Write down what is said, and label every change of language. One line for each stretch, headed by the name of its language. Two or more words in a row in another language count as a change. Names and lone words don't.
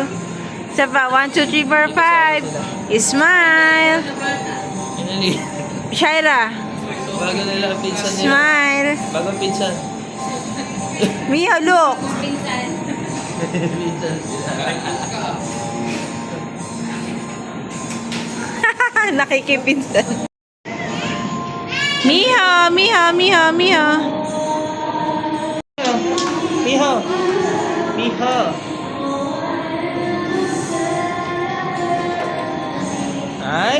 Filipino: Isa pa, 1, 2, 3, 4, 5. Smile. Inali. Shaira, Bago nila ang pinsan nila. smile. Bagong pinsan. Mio, look. Pinsan. Pinsan sila. Nakikipinsan. Miho, Miho, Miho, Miho. Miho! Miho! Ay?